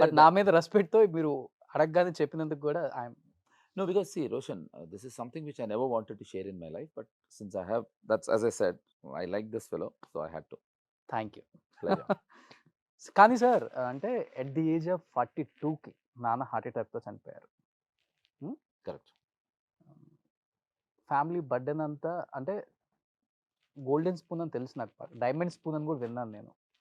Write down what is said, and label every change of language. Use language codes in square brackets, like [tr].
[te] But నా మీద రెస్పెక్ట్‌తో మీరు అడగగానే చెప్పినందుకు కూడా I'm [en] No, because see, Roshan, this is something which I never wanted to share in my life, but since I have, that's as I said, I like this fellow, so I had to. Thank you. Pleasure. [te] కానీ sir అంటే [en] at the age of [te] 42కి నాన్న heart అటాక్‌తో చనిపోయారు. [en] Correct. [te] Family burden అంతా అంటే golden spoon అని తెలుసు నాకు. Diamond spoon అని కూడా విన్నాను నేను.